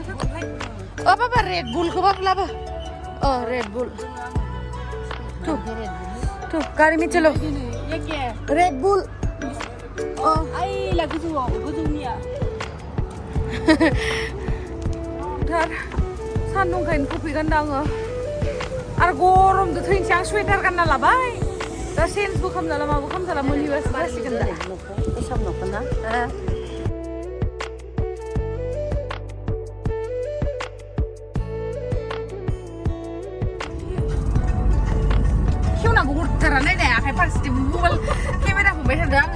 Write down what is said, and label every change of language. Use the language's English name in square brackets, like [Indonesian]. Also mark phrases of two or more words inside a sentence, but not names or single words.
[Bodo] बाबा रेड बुलखौबाबो लाबो। [Hindi] रेड बुल तु गारि में चलो। [Bodo] रेड बुल आई गोजौनिया थार सान्दुंखायनो कफि गानदों आङो आरो गरमजों थैनोसै। आं स्वेटार गानना लाबाय, दा चेन्जबो खालामजाला माबो खालामजाला मोनहैबासो जासिगोन दा। हरथारा नायनाय आखाइ फारसेथिं मबाइल केमेरा हमबाय थादों आङो।